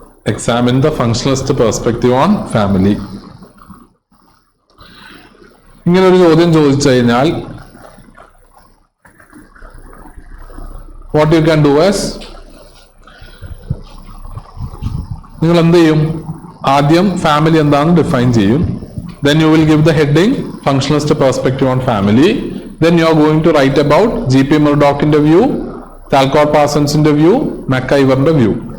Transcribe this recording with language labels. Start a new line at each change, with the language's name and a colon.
English: Examine the functionalist perspective on family.
Malayalam: ഇങ്ങനെ ഒരു ചോദ്യം ചോദിച്ചു കഴിഞ്ഞാൽ
English: what you can do is,
Malayalam: നിങ്ങൾ എന്ത് ചെയ്യും? ആദ്യം ഫാമിലി എന്താണെന്ന് ഡിഫൈൻ ചെയ്യും.
English: Then you will give the heading functionalist perspective on family. Then you are going to write about G.P. Murdochന്റെ view, Talcott Parsonsന്റെ view, McIverന്റെ view.